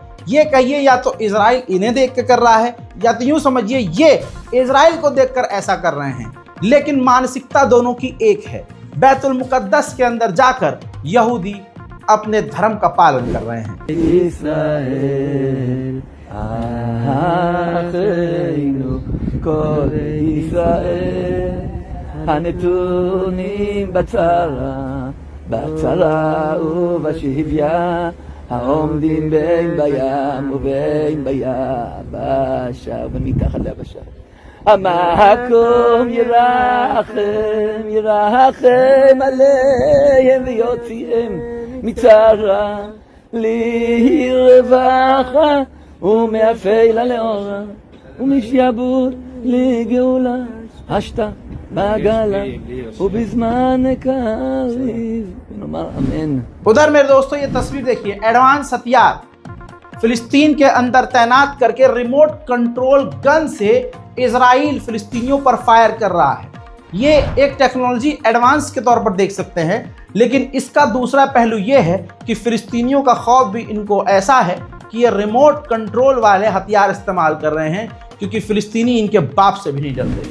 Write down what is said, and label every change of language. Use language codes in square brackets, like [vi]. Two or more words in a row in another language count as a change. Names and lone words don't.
[hi] ये कहिए या तो इजराइल इन्हें देख कर कर रहा है, या तो यूँ समझिए ये इजराइल को देखकर ऐसा कर रहे हैं, लेकिन मानसिकता दोनों की एक है। बैतुल मुकद्दस के अंदर जाकर यहूदी अपने धर्म का पालन कर रहे हैं। [he] ישראל אחינו כל ישראל הנתונים בצרה ובשביה העומדים בין בים ובין ביבשה ומתחת ליבשה המקום ירחם, ירחם עליהם ויוציאם מצרה לרווחה ומאפלה לאורה ומשעבוד לגאולה השתה בעגלה ובזמן קריב ונאמר אמן। [hi] उधर मेरे दोस्तों ये तस्वीर देखिए, एडवांस हथियार फिलिस्तीन के अंदर तैनात करके [en] remote control gun [hi] से इजराइल फिलिस्तीनियों पर फायर कर रहा है। ये एक [en] technology advance [hi] के तौर पर देख सकते हैं, लेकिन इसका दूसरा पहलू ये है कि फिलिस्तीनियों का खौफ भी इनको ऐसा है कि ये [en] remote control [hi] वाले हथियार इस्तेमाल कर रहे हैं, क्योंकि फिलिस्तीनी इनके बाप से भी नहीं डरते।